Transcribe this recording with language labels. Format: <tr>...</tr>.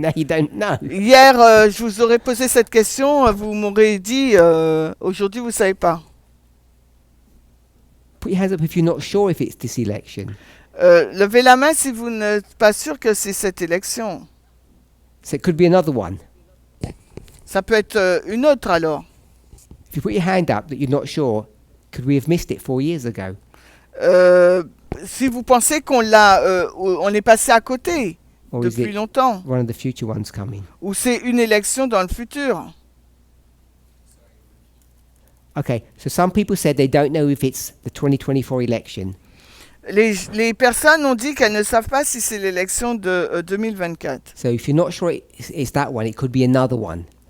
<en>Now you don't know.</en> <fr>Hier, je vous aurais posé cette question, vous m'aurez dit, aujourd'hui, vous ne savez pas.</fr> <en>Put your hands up if you're not sure if it's this election.</en> <fr>Levez la main si vous n'êtes pas sûr que c'est cette élection.</fr> <en>So it could be another one.</en> <fr>Ça peut être une autre alors.</fr> <en>If you put your hand up that you're not sure, could we have missed it 4 years ago?</en> <fr>Si vous pensez qu'on l'a, on est passé à côté</fr> <en>Or is</en> <fr>depuis</fr> <en>it</en> <fr>longtemps,</fr> <en>one of the future ones coming?</en> <fr>ou c'est une élection dans le futur.</fr> <en>Okay, so some people said they don't know if it's the 2024 election.</en> <fr>Les personnes ont dit qu'elles ne savent pas si c'est l'élection de 2024.</fr> <en>So if you're not sure it's that one, it could be another one.</en>